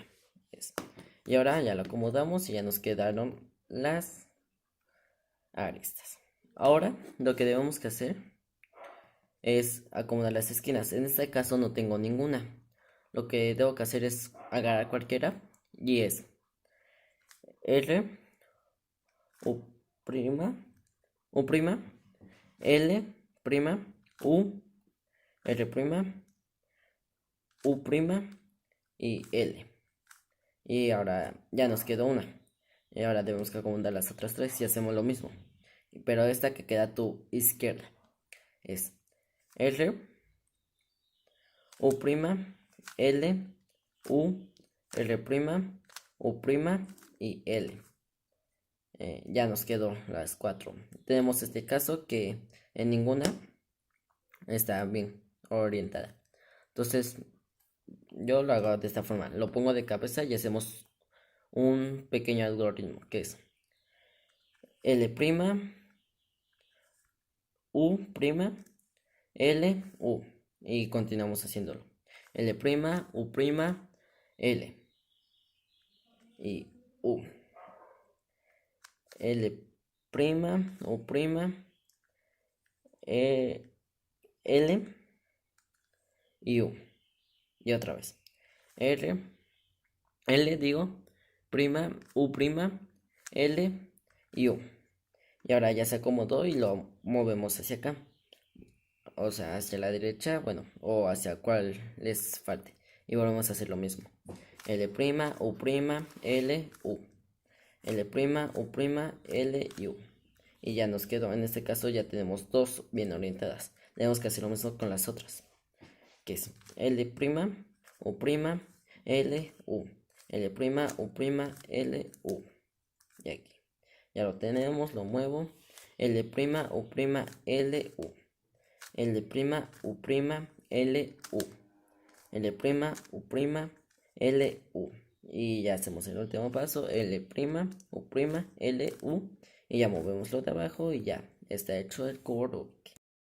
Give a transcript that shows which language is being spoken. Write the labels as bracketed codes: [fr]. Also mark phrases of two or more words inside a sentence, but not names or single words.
[es] Y ahora ya lo acomodamos y ya nos quedaron las aristas. Ahora lo que debemos que hacer es acomodar las esquinas. En este caso no tengo ninguna. Lo que debo que hacer es agarrar cualquiera y es R, U prima, U prima, L prima, U, R prima, U prima y L. Y ahora ya nos quedó una. Y ahora debemos que acomodar las otras tres y hacemos lo mismo. Pero esta que queda a tu izquierda es R, U prima, L, U, R prima, U prima y L. Ya nos quedó las cuatro. Tenemos este caso que en ninguna está bien orientada. Entonces yo lo hago de esta forma. Lo pongo de cabeza y hacemos un pequeño algoritmo que es L prima, U prima, L, U. Y continuamos haciéndolo. L prima, U prima, L y U. L prima, U prima, L y U. Y otra vez. R, L digo, prima, U prima, L y U. Y ahora ya se acomodó y lo movemos hacia acá. O sea, hacia la derecha, bueno, o hacia cual les falte. Y volvemos a hacer lo mismo. L prima, U prima, L, U. L prima, U prima, L y U. Y ya nos quedó. En este caso ya tenemos dos bien orientadas. Tenemos que hacer lo mismo con las otras. Que es L prima, U prima, L, U. L prima, U prima, L, U. Y aquí. Ya lo tenemos, lo muevo. L prima, U prima, L, U. L prima, U prima, L, U. L prima, U prima, L, U. Y ya hacemos el último paso. L prima, U prima, L, U. Y ya movemos lo de abajo y ya está hecho el cubo Rubik.